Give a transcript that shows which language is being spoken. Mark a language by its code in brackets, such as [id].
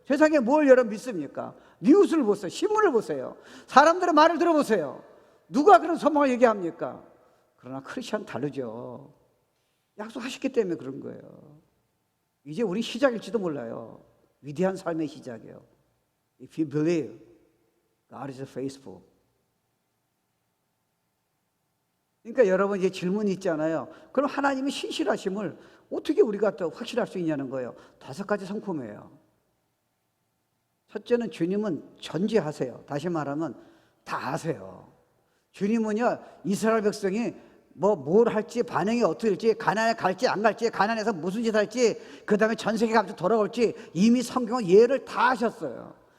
[ko] 세상에 뭘 여러분 믿습니까? 뉴스를 보세요. 신문을 보세요. 사람들의 말을 들어보세요. 누가 그런 소망을 얘기합니까? 그러나 크리스찬은 다르죠. 약속하셨기 때문에 그런 거예요. 이제 우리 시작일지도 몰라요. 위대한 삶의 시작이에요. [en] If you believe, God is faithful. [ko] 그러니까 여러분 이제 질문이 있잖아요. 그럼 하나님의 신실하심을 어떻게 우리가 또 확실할 수 있냐는 거예요. 5가지 성품이에요. 첫째는 주님은 전지하세요. 다시 말하면 다 아세요. 주님은요, 이스라엘 백성이 뭘 할지, 반응이 어떻게 될지, 가나안에 갈지 안 갈지, 가나안에서 무슨 짓 할지, 그 다음에 전 세계 가면서 돌아올지 이미 성경은 예를 다 하셨어요.